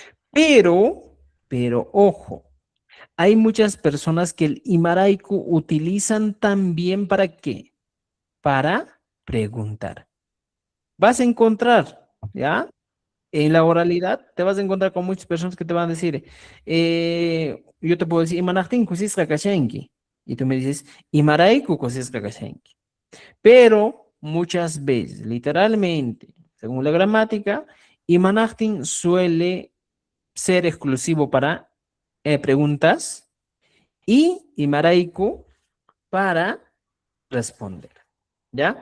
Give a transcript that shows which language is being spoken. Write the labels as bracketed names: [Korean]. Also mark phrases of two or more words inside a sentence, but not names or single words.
[Spanish] Pero, ojo, hay muchas personas que el imaraiku utilizan también ¿para qué? Para preguntar. Vas a encontrar ¿ya? En la oralidad te vas a encontrar con muchas personas que te van a decir, yo te puedo decir, [Quechua] imanajtin kusisqa kashanki. [Spanish] Y tú me dices, [Quechua] imarayku kusisqa kashanki. [Spanish] Pero muchas veces, literalmente, según la gramática, imanajtin suele ser exclusivo para preguntas y imaraiku para responder, ¿ya?